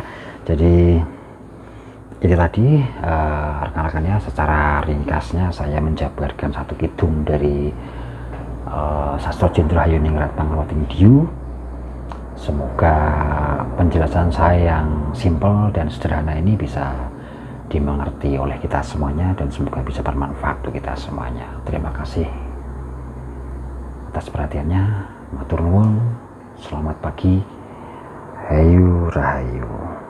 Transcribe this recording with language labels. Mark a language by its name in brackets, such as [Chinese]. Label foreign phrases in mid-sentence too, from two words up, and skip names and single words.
[Indonesian] Jadi ini tadi rekan-rekannya, secara ringkasnya saya menjabarkan satu kidung dari Sastra Jendro Hayunar Pangruwating Diyu. Semoga penjelasan saya yang simpel dan sederhana ini bisa dimengerti oleh kita semuanya, dan semoga bisa bermanfaat untuk kita semuanya. Terima kasih atas perhatiannya. [Javanese] Matur nuwun. [Indonesian] Selamat pagi. [Javanese] Hayu Rahayu.